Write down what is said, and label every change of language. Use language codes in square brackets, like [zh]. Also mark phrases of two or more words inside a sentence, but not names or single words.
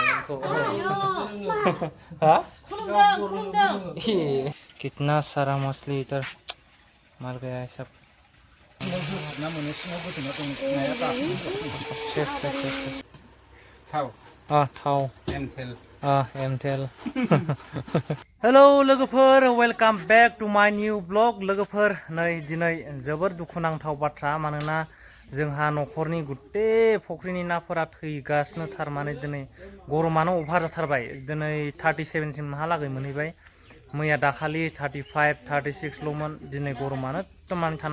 [hi] को हाँ कितना सारा मछली इधर मर गया है सब [brx] थाव एमटेल हेलो लोगोफोर [en] welcome back to my new blog [brx] लोगोफोर नै दिनै जोबोर दुखुनांथाव बाथ्रा मानोना जोंहा न'खरनि गुटे फुख्रिनि नाफोरा थैगासिनो थारमाने दिनै गरमानो अभार जाथारबाय दिनै 37 सिमहालागै मोनहैबाय मैया दाखालि 35 36 ल'मोन दिनै गरमानो एकदम थानो